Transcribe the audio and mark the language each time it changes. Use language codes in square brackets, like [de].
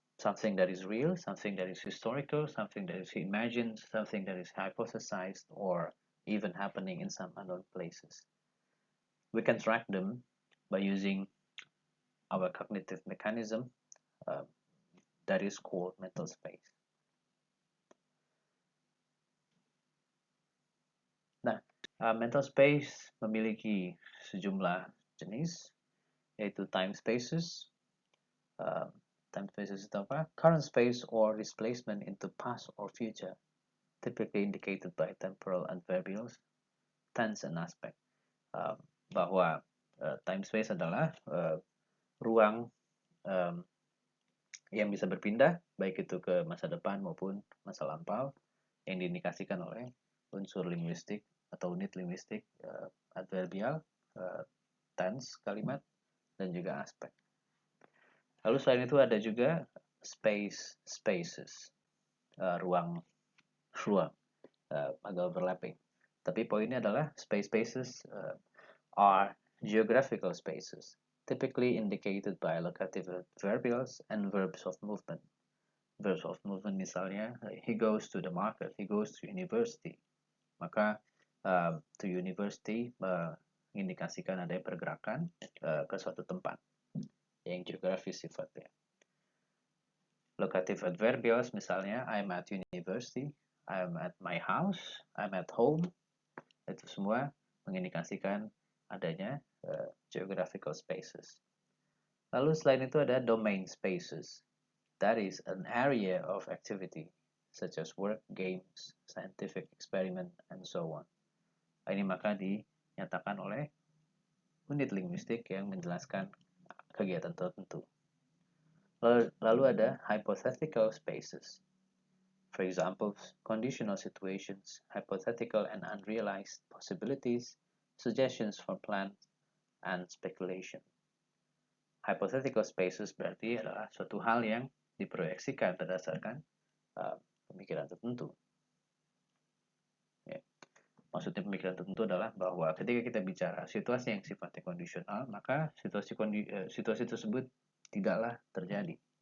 [en] something that is real, something that is historical, something that is imagined, something that is hypothesized, or even happening in some unknown places. We can track them by using our cognitive mechanism uh, that is called mental space. [id] Nah, mental space memiliki sejumlah jenis, yaitu time spaces. Time spaces itu apa? [en] Current space or displacement into past or future, typically indicated by temporal adverbials, tense, and aspect. [id] Bahwa time space adalah ruang yang bisa berpindah, baik itu ke masa depan maupun masa lampau, yang diindikasikan oleh unsur linguistik atau unit linguistik adverbial, tense kalimat, dan juga aspek. Lalu selain itu ada juga spaces, ruang agak overlapping. Tapi poinnya adalah [en] spaces are geographical spaces, typically indicated by locative adverbials and verbs of movement. Verbs of movement misalnya, he goes to the market, he goes to university. [id] Maka [en] to university [id] mengindikasikan ada pergerakan ke suatu tempat yang geografis sifatnya. [en] Locative adverbials misalnya, I'm at university, I'm at my house, I'm at home. [id] Itu semua mengindikasikan adanya geographical spaces. Lalu selain itu ada domain spaces. [en] That is an area of activity, such as work, games, scientific experiment, and so on. [id] Ini maka dinyatakan oleh unit linguistik yang menjelaskan kegiatan tertentu. Lalu ada hypothetical spaces. [en] For example, conditional situations, hypothetical and unrealized possibilities, suggestions for plans, and speculation. [id] Hypothetical spaces berarti adalah suatu hal yang diproyeksikan berdasarkan pemikiran tertentu. Ya. Maksudnya pemikiran tertentu adalah bahwa ketika kita bicara situasi yang sifatnya kondisional, maka situasi tersebut tidaklah terjadi.